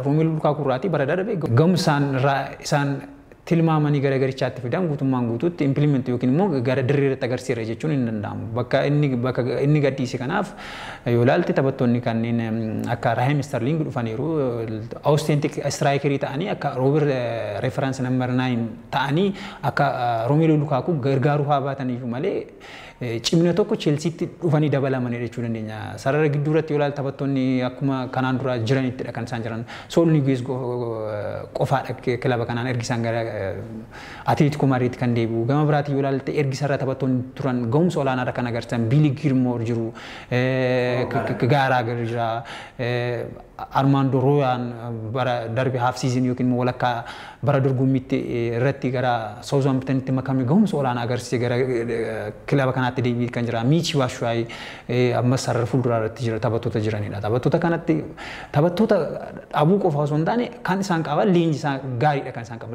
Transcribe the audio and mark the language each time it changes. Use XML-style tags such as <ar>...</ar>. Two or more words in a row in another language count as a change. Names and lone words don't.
<om>Romelu Lukaku irraati bara darbe gamsaan isaan tilmaamanii gara garichaatti fidan guutummaan guutuutti implement yookiin immoo gara dirree irratti agarsiisa jechuun hin danda'amu. Bakka inni gadhiise kanaaf yoo ilaalte taphattoonni kanneen akka Raheem Sterling dhufaniiru authentic strikerii ta'anii akka Robert reference number 9 ta'anii akka Romelu Lukaku gargaaruu haa baataniif malee cimina tokko Chelseatti dhufanii dabalamanii jechuu dandeenya. Sarara gidduu irratti yoo ilaalte taphattoonni akkuma kanaan dura jiranittidha kan isaan jiran. Saul Niguez qofaadha kilaba kanaan ergisaan gara Atletico Madrid kan deebi'u. Gama biraatiin yoo ilaalte ergisarra taphattoonni turan ga'umsa olaanaadha kan agarsiisan. Billy Gilmour jiru, Gallagher jira, Armando Royan bara darbe</om> <en>half season</en> <om>yookiin walakkaa bara dorgommiitti irratti gara Southamptonitti makamee ga'umsa olaanaa agarsiise gara kilaba kanaatti deebi'ee kan jira. Michi Batshuayi ammas sarara fuulduraa irratti jira taphattoota jiranidha. Taphattoota kanatti taphattoota dhabuu qofa osoo hin taane kan isaan qaban leenji isaa gaariidha kan isaan qaban.</om>